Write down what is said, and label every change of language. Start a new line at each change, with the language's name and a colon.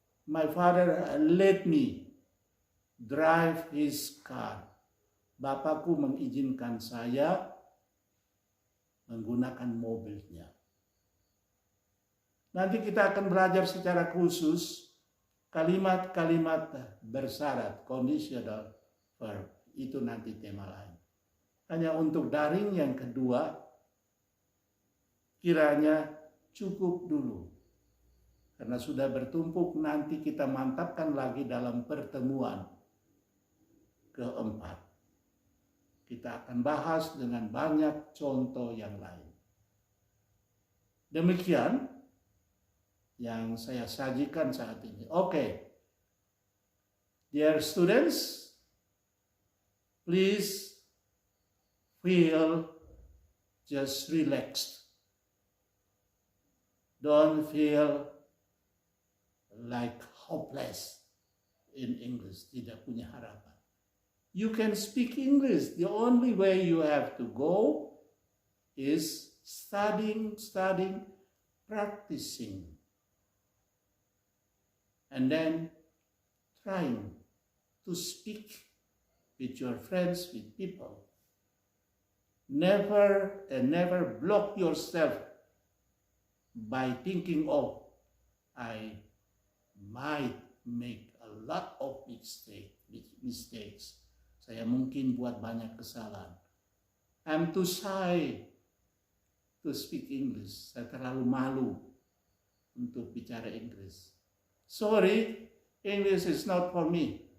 English: My father let me drive his car.
Indonesian: Bapakku mengizinkan saya menggunakan mobilnya. Nanti kita akan belajar secara khusus kalimat-kalimat bersyarat, conditional verb. Itu nanti tema lain. hanya untuk daring yang kedua, kiranya cukup dulu. Karena sudah bertumpuk, nanti kita mantapkan lagi dalam pertemuan keempat. Kita akan bahas dengan banyak contoh yang lain. Demikian yang saya sajikan saat ini. Oke.
English: Dear students, please feel just relaxed. Don't feel like hopeless in English,
Indonesian: tidak punya harapan.
English: You can speak English. The only way you have to go is studying, practicing. And then trying to speak with your friends, with people. Never block yourself by thinking, oh, I might make a lot of mistakes.
Indonesian: Saya mungkin buat banyak kesalahan.
English: I'm too shy to speak English.
Indonesian: Saya terlalu malu untuk bicara Inggris.
English: Sorry, English is not for me.